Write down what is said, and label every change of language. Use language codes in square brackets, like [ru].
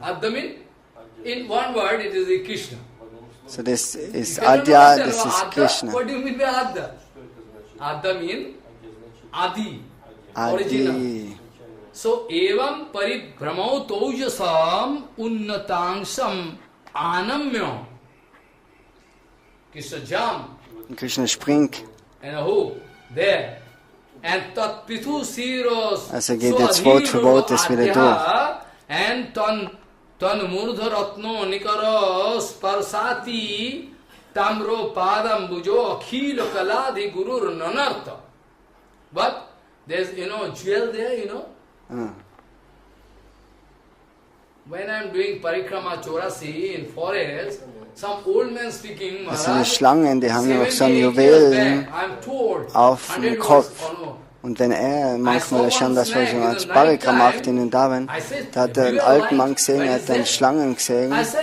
[en] Adya means, in one word, it is the Krishna. [de] So das ist Adya, das ist Krishna. [en] What do you mean by Adya? Adya means Adi, original. [sa] Adi. So, evam paribhramau taujasam unnatangsam anamya. [en] Krishna jump. [de] Krishna springt. [en] And who? There. And [sa] tat pithu siros. [de] Also geht jetzt Wort für Wort das wieder durch. [sa] And tan murdha ratno nikaras parsati tamro padam bujo akhil kaladhi gurur nanartha. [en] But there's, jewel there, When I'm doing parikrama chorasi in forest, some old man speaking, [de] Also die Schlangen, die haben noch so ein Juwelen auf dem Kopf. Und wenn er manchmal schon das was so als Parikrama macht in den Daven, da hat er einen alten Mann gesehen, er hat einen Schlangen gesehen.